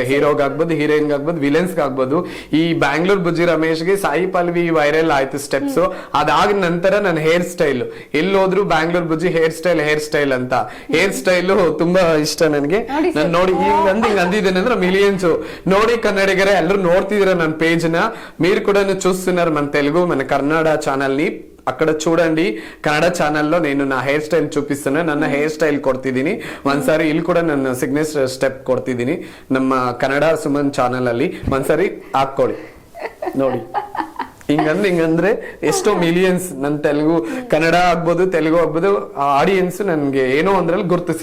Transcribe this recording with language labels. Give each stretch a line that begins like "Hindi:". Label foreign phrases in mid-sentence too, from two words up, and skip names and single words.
Kannada: ಹೀರೋಗ್ ಆಗ್ಬೋದು, ಹೀರೋಯಿನ್ ಆಗ್ಬೋದು, ವಿಲನ್ಸ್ ಆಗ್ಬೋದು. ಈ ಬ್ಯಾಂಗ್ಳೂರ್ ಬುಜ್ಜಿ ರಮೇಶ್ಗೆ ಸಾಯಿ ಪಲ್ವಿ ವೈರಲ್ ಆಯ್ತು ಸ್ಟೆಪ್ಸ್. ಅದಾದ ನಂತರ ನನ್ನ
English: hair style
Kannada: ಎಲ್ಲೋದ್ರು ಬ್ಯಾಂಗ್ಳೂರ್ ಬುಜ್ಜಿ
English: hair style
Kannada: ಅಂತ.
English: hair style
Kannada: ತುಂಬಾ ಇಷ್ಟ ನನಗೆ. ನಾನು ನೋಡಿ ಹಿಂಗ್ ಅಂದಿದ್ದೇನೆ ಅಂದ್ರೆ ಮಿಲಿಯನ್ಸ್ ನೋಡಿ ಕನ್ನಡಿಗರೇ ಎಲ್ಲರೂ ನೋಡ್ತಿದ್ದೀರಾ ನನ್ನ పేజ్ ನ.
Telugu: మీరు కూడా చూస్తున్నారు మన తెలుగు మన కన్నడ ఛానల్ ని. అక్కడ చూడండి, కన్నడ ఛానల్లో నేను నా
English: hair style
Telugu: చూపిస్తున్నా.
Kannada: ನನ್ನ
English: hair style
Kannada: ಕೊಡ್ತಿದ್ದೀನಿ. ಒಂದ್ಸಾರಿ ಇಲ್ಲಿ ಕೂಡ ನನ್ನ
English: signature step
Kannada: ಕೊಡ್ತಿದ್ದೀನಿ ನಮ್ಮ ಕನ್ನಡ ಸುಮನ್ ಚಾನಲ್ ಅಲ್ಲಿ. ಒಂದ್ಸಾರಿ ಹಾಕೊಳ್ಳಿ ನೋಡಿ. ಹಿಂಗಂದ್ರೆ ಎಷ್ಟೋ ಮಿಲಿಯನ್ಸ್ ನನ್ ತೆಲುಗು, ಕನ್ನಡ ಆಗ್ಬೋದು, ತೆಲುಗು ಆಗ್ಬೋದು, ಆಡಿಯನ್ಸ್ ನನ್ಗೆ ಏನೋ ಒಂದ್ರಲ್ಲಿ ಗುರುತಿಸಿದ್ದಾರೆ.